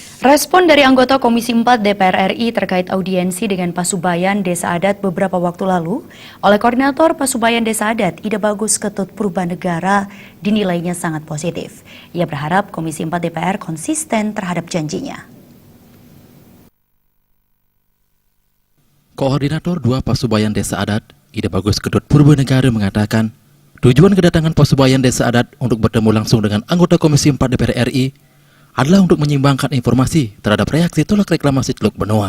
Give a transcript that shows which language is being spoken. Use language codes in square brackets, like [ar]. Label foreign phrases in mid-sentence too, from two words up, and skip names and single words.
[id] Respon dari anggota Komisi 4 DPR RI terkait audiensi dengan Pasubayan Desa Adat beberapa waktu lalu oleh Koordinator Pasubayan Desa Adat Ida Bagus Ketut Purbanegara dinilainya sangat positif. Ia berharap Komisi 4 DPR konsisten terhadap janjinya. Koordinator 2 Pasubayan Desa Adat Ida Bagus Ketut Purbanegara mengatakan, tujuan kedatangan Pasubayan Desa Adat untuk bertemu langsung dengan anggota Komisi 4 DPR RI adalah untuk menyimbangkan informasi terhadap reaksi tolak reklamasi Teluk Benoa.